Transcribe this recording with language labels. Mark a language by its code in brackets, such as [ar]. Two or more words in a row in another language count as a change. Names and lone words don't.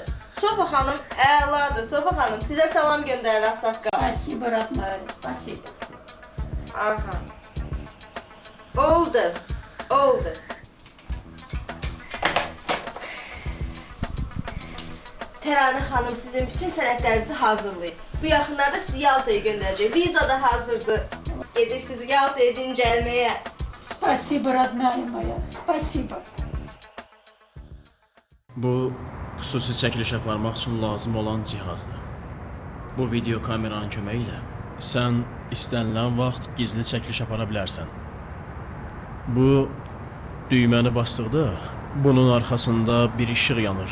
[az] Sofa xanım əladır. Sofa xanım, sizə salam göndərir Ağsaqqal. [ru] Спасибо, родная, спасибо. [az] Aha. Oldu, oldu. Təranə xanım sizin bütün sənədlərinizi hazırlayıb. Bu yaxınlarda sizi Yaltaya göndərəcək. Viza da hazırdır. Gedirsiniz Yaltaya dincəlməyə. [ru] Спасибо, родная моя, спасибо. [az] Bu xüsusi çəkiliş aparmaq üçün lazım olan cihazdır. Bu video kameranın köməyi ilə sən istənilən vaxt gizli çəkiliş apara bilərsən. Bu düyməni basdıqda bunun arxasında bir işıq yanır.